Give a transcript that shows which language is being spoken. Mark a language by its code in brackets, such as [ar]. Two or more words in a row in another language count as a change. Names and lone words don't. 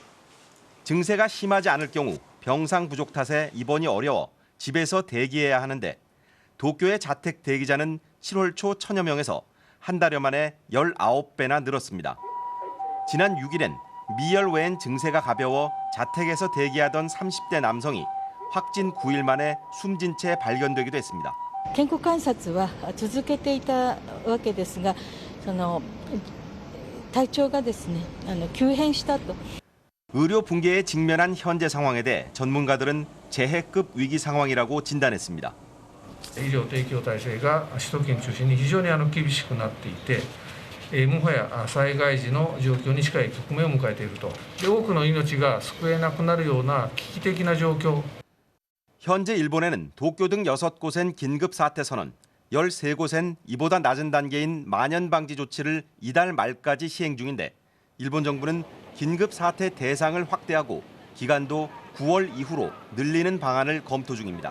[ko] 증세가 심하지 않을 경우 병상 부족 탓에 입원이 어려워 집에서 대기해야 하는데 도쿄의 자택 대기자는 7월 초 1,000여 명에서 한 달여 만에 19배나 늘었습니다. 지난 6일엔 미열 외엔 증세가 가벼워 자택에서 대기하던 30대 남성이 확진 9일 만에 숨진 채 발견되기도 했습니다. [ja] 健康観察は続けていたわけですが、体調がですね、急変したと。 [ko] 의료 붕괴에 직면한 현재 상황에 대해 전문가들은 재해급 위기 상황이라고 진단했습니다. [ja] 医療提供体制が首都圏中心に非常に厳しくなっていて、もはや災害時の状況に近い局面を迎えていると。多くの命が救えなくなるような危機的な状況。 [ko] 현재 일본에는 도쿄 등 6곳엔 긴급 사태 선언, 13곳엔 이보다 낮은 단계인 만연 방지 조치를 이달 말까지 시행 중인데 일본 정부는 긴급 사태 대상을 확대하고 기간도 9월 이후로 늘리는 방안을 검토 중입니다.